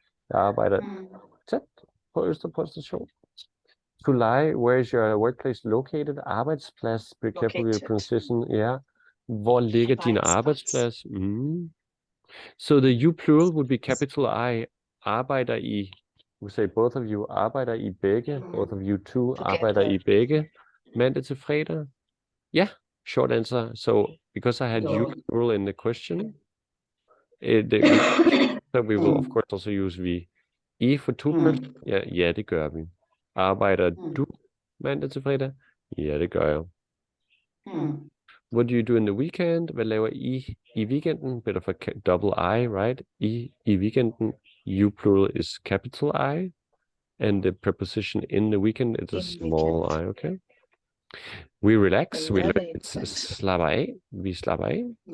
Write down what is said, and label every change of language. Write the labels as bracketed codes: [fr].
[da] Jeg arbejder tæt på Østerport station. [en] To lie, where is your workplace located? Arbejdsplads. Be careful with your pronunciation. [da] Ja. Hvor ligger din arbejdsplads? [en] So the you plural would be capital I. [da] Arbejder I. [en] We say both of you. [da] Arbejder I begge. [en] Both of you two. [da] Arbejder I begge. Mandag til fredag. [en] Yeah. Short answer. So because I had you plural in the question, we will of course also use we. I for two person. [da] Ja, det gør vi. Arbejder du mandag til fredag? Ja, det gør jeg. [en] What do you do in the weekend? [da] Hvad laver I weekenden? [en] Bit of a double I, right? [da] I weekenden. [en] You plural is capital I. And the preposition in the weekend is a small I, okay? We relax. We learn. [da] Slapper af. Vi slapper af.